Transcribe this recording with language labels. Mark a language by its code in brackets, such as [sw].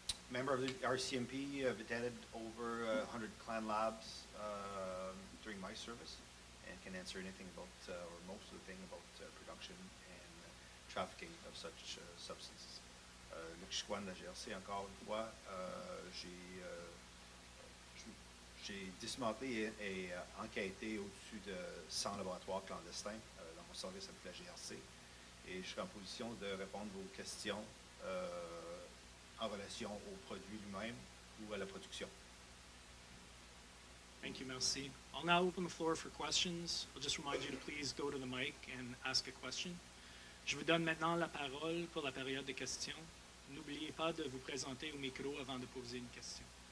[en] Member of the RCMP, I've attended over 100 clan labs during my service, and can answer anything about, or most of the thing about production and trafficking of such substances. [fr] Luc Chicoine de la GRC, encore une fois, j'ai démantelé et enquêté au-dessus de 100 laboratoires clandestins dans mon service avec la GRC, et je serai en position de répondre à vos questions en relation au produit lui-même ou à la production. [en] Thank you, merci. I'll now open the floor for questions. I'll just remind you to please go to the mic and ask a question. [fr] Je vous donne maintenant la parole pour la période de questions. N'oubliez pas de vous présenter au micro avant de poser une question.